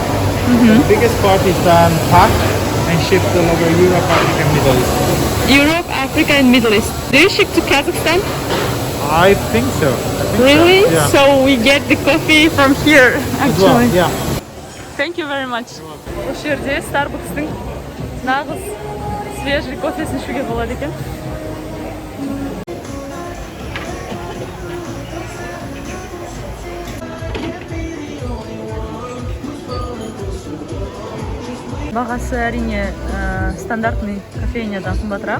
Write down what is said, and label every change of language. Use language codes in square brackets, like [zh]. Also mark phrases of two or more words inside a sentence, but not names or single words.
[en] The biggest part is then packed and shipped all over Europe, Africa, and Middle East. Europe, Africa and Middle East. Do you ship to Kazakhstan? I think so. Really? Yeah. So we get the coffee from here As well, actually. yeah. Thank you very much. [kk] Осы жерде Starbucks'тың нағыз свежий кофесін ішуге болады екен. Бағасы әрине стандартный кофейнядан қымбатырақ.